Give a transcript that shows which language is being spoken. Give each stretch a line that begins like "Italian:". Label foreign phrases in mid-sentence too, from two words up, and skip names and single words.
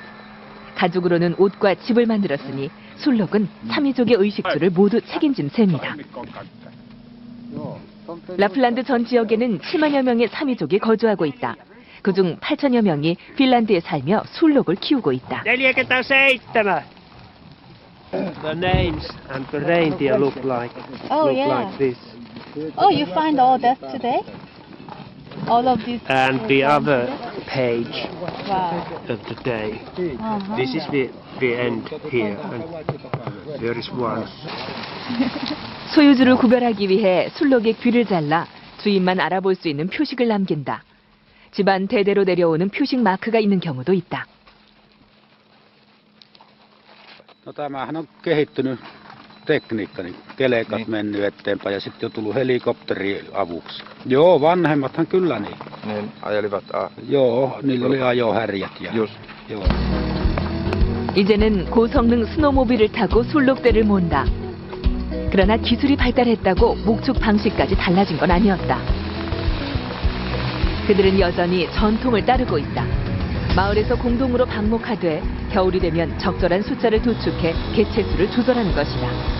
Korean: 가죽으로는 옷과 집을 만들었으니 술록은 사미족의 의식주를 모두 책임진 셈이다. 라플란드 전 지역에는 7만여 명의 사미족이 거주하고 있다. 그중 8천여 명이 핀란드에 살며 술록을 키우고 있다. 47.
English: The names and the reindeer look like this. Oh, you find all that today? All of these. And the other page Wow. of the day. This is the end here, and there is one.
Korean: 소유주를 구별하기 위해 술록의 귀를 잘라 주인만 알아볼 수 있는 표식을 남긴다. 집안 대대로 내려오는 표식 마크가 있는 경우도 있다.
Finnish: No tämähän on kehittynyt tekniikka, niin kelekat mennyt eteenpäin ja sitten jo tullut helikopteri avuksi. Joo, vanhemmathan kyllä niin. Niin ajelivat Joo, niillä oli ajohärjät ja. Just. Joo.
Korean: 이제는 고성능 스노모빌을 타고 술록대를 몬다. 그러나 기술이 발달했다고 목축 방식까지 달라진 건 아니었다. 그들은 여전히 전통을 따르고 있다. 마을에서 공동으로 방목하되 겨울이 되면 적절한 숫자를 도축해 개체수를 조절하는 것이다.